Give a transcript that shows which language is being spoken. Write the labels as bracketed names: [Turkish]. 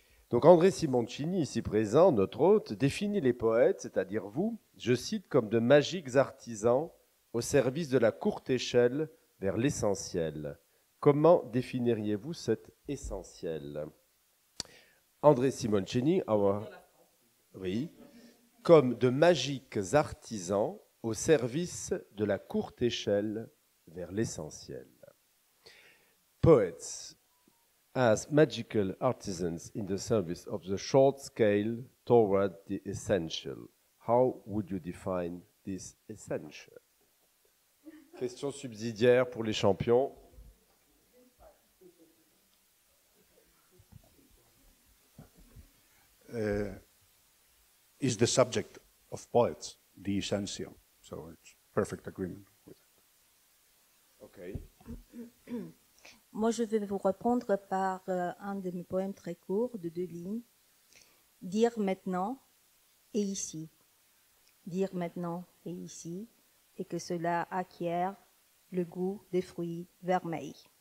[French] Donc André Simoncini, ici présent, notre hôte, définit les poètes, c'est-à-dire vous, je cite, comme de magiques artisans au service de la courte échelle vers l'essentiel. Comment définiriez-vous cet essentiel? André Simoncini, oui, comme de magiques artisans au service de la courte échelle vers l'essentiel. [English] Poets as magical artisans in the service of the short scale toward the essential. How would you define this essential? [French] Question subsidiaire pour les champions. [English] Is the subject of poets the essential? So it's perfect agreement with it. Okay. [French] Moi, je vais vous répondre par un de mes poèmes très courts, de 2 lignes. Dire maintenant et ici. Dire maintenant et ici, et que cela acquiert le goût des fruits vermeils.